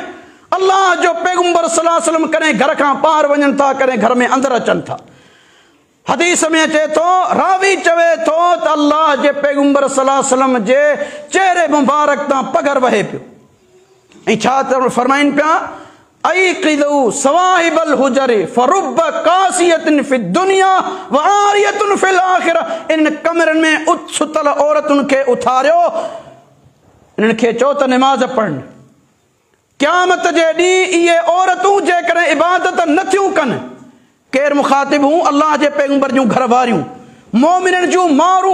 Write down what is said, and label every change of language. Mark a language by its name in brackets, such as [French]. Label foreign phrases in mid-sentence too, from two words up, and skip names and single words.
[Sindhi] अल्लाह जो पैगम्बर [Arabic] صلى الله عليه وسلم [Sindhi] कॾहिं घर खां ॿाहिरि वञनि था, कॾहिं घर में अंदरि अचनि था। हदीस में अचे थो, रावी चवे थो त अल्लाह जे पैगम्बर [Arabic] صلى الله عليه وسلم [Sindhi] जे चेहरे मुबारक तां पघर वहे पियो। ऐं छा फरमाइनि पिया, [Arabic] أيقظوا صواحب الحجر فرب كاسية في الدنيا وعارية في الآخرة. [Sindhi] इन कमरनि में सुतल औरतुनि खे उथारियो, इन्हनि खे चओ त निमाज़ पढ़नि। क़यामत जे ॾींहुं इहे औरतूं जेकॾहिं इबादत नथियूं कनि, केरु मुखातिब हूं? अल्लाह जे पैगंबर जूं घर वारियूं, मोमिननि जूं मारूं।